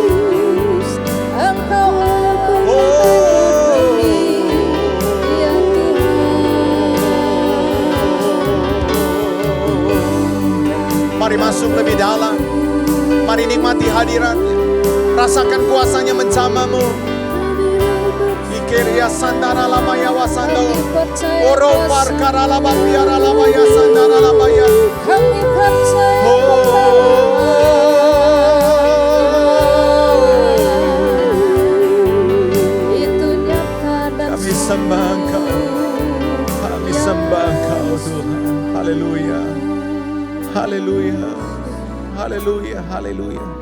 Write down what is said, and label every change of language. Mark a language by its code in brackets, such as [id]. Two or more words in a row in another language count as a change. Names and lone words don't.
[id] Engkau aku Oh. ya Tuhan. Mari masuk lebih dalam. Mari nikmati hadirat-Nya. Rasakan kuasanya menjamamu. Ikeria sandara lamaya wasando. Oro parkara lama biara lamaya sandara lamaya. Kami percaya itu nyata dan Kami sembah Engkau. Kami sembah Engkau Tuhan. Haleluya. Haleluya. Haleluya. Haleluya.